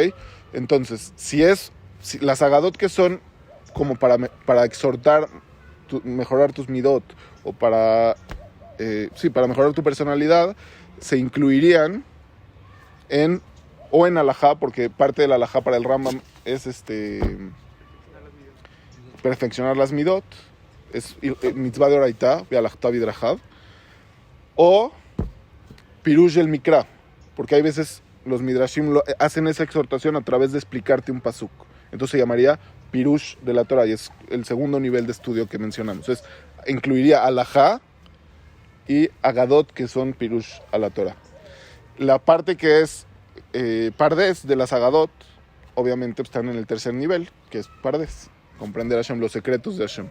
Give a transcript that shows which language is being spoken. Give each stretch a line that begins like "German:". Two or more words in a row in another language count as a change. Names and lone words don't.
Spanish: Entonces, si las Haggadot que son como para exhortar, mejorar tus midot, o para mejorar tu personalidad, se incluirían en alajá, porque parte del alajá para el Rambam es perfeccionar las midot, es mitzvah de oraitá,
Hebrew: והלכת בדרכיו,
Spanish: o pirush el mikra, porque hay veces los midrashim hacen esa exhortación a través de explicarte un pasuk, entonces se llamaría pirush de la Torah, y es el segundo nivel de estudio que mencionamos. Entonces incluiría alajá y agadot, que son pirush a la Torah. La parte que es Pardes de las Agadot, obviamente están en el tercer nivel, que es Pardes, comprender a Hashem, los secretos de Hashem.